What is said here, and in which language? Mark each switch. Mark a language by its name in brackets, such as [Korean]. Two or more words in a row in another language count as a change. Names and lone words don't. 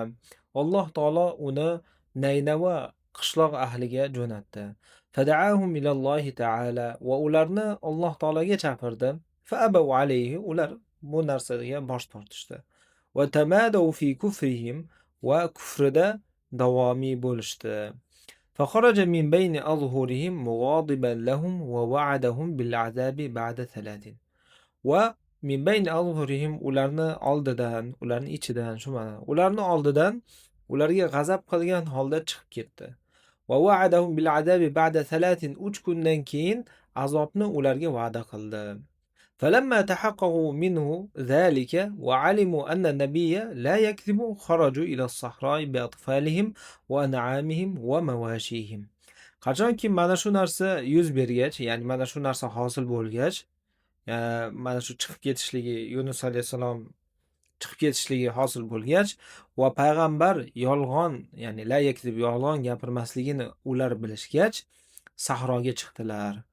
[Uzbek] Alloh taolo uni Naynava qishloq ahliga jo'natdi. [Arabic] فدعاهم إلى الله تعالى [Uzbek] va ularni Alloh taologa chaqirdi. [Arabic] فأبوا عليه, [Uzbek] ular bu narsaga bosh tortishdi. [Arabic] وتمادوا في كفرهم, [Uzbek] va kufrida davomiy bo'lishdi. [Arabic] فخرج من بين أظهرهم مغاضبا لهم ووعدهم بالعذاب بعد 3. ومن بين أظهرهم, [Uzbek] ularni oldidan, ularni ichidan, shu ma'no, ularni oldidan ularga g'azab qilgan holda chiqib ketdi. [Arabic] ووعدهم بالعذاب بعد 3, [Uzbek] 3 kundan keyin azobni ularga va'da qildi. [Arabic] فلما تحققوا منه ذلك وعلموا أن النبي لا يكذب خرجوا إلى الصحراء بأطفالهم وأنعامهم ومواشيهم. [Uzbek] Qachonki mana shu narsa yuz bergach, ya'ni mana shu narsa hosil bo'lgach, mana shu chiqib ketishligi, Yunus alayhisalom chiqib ketishligi hosil bo'lgach va payg'ambar yolg'on, ya'ni [Arabic] لا يكذب, [Uzbek] yolg'on gapirmasligini ular bilishgach, sahroga chiqdilar.